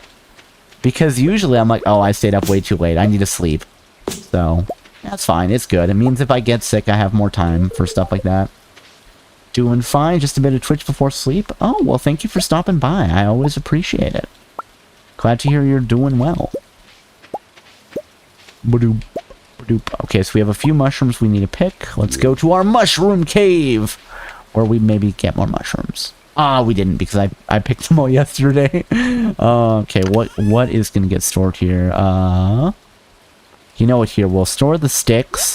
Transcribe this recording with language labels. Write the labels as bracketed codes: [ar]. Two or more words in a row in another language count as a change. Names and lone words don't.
[en] Because usually I'm like, oh, I stayed up way too late. I need to sleep. So, that's fine. It's good. It means if I get sick, I have more time for stuff like that. Doing fine. Just a bit of Twitch before sleep. Oh, well, thank you for stopping by. I always appreciate it. Glad to hear you're doing well. Ba-doop, ba-doop. Okay, so we have a few mushrooms we need to pick. Let's go to our mushroom cave, where we maybe get more mushrooms. Ah, we didn't, because I picked them all yesterday. Okay, what is going to get stored here? You know what, here, we'll store the sticks.